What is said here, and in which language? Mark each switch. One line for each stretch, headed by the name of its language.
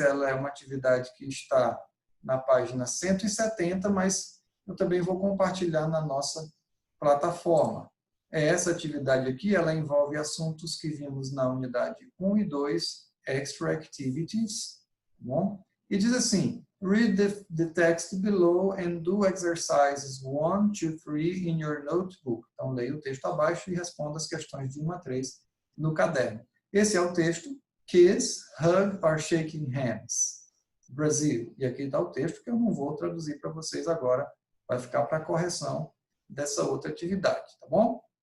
Portuguese: Ela é uma atividade que está na página 170, mas eu também vou compartilhar na nossa plataforma. Essa atividade aqui, ela envolve assuntos que vimos na unidade 1 e 2, Extra Activities, tá bom? E diz assim,
English: read the text below and do exercises 1, 2, 3 in your notebook.
Portuguese: Então, leia o texto abaixo e responda as questões de 1 a 3 no caderno. Esse é o texto, Kiss, Hug or Shaking Hands, Brasil. E aqui está o texto que eu não vou traduzir para vocês agora, vai ficar para a correção dessa outra atividade, tá bom?